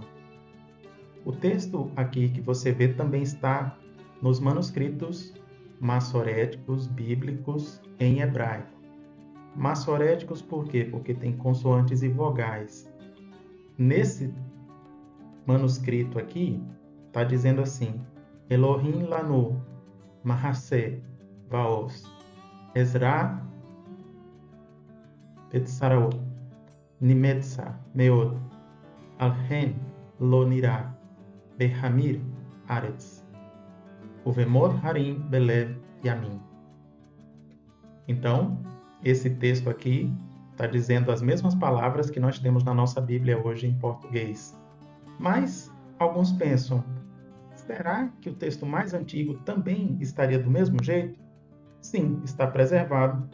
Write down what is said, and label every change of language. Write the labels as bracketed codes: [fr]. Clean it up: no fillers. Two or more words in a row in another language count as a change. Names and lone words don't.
[pt] O texto aqui que você vê também está nos manuscritos massoréticos bíblicos em hebraico. Massoréticos por quê? Porque tem consoantes e vogais. Nesse manuscrito aqui, está dizendo assim: [he] אלוהים לנו, מחסה, ועוז, עזרה, בצרות, נמצא, מאוד, על כן, לא נירא, בהמיר, ארץ, ובמוט הרים, בלב, ימים. [pt] Então, esse texto aqui está dizendo as mesmas palavras que nós temos na nossa Bíblia hoje em português. Mas alguns pensam, será que o texto mais antigo também estaria do mesmo jeito? Sim, está preservado.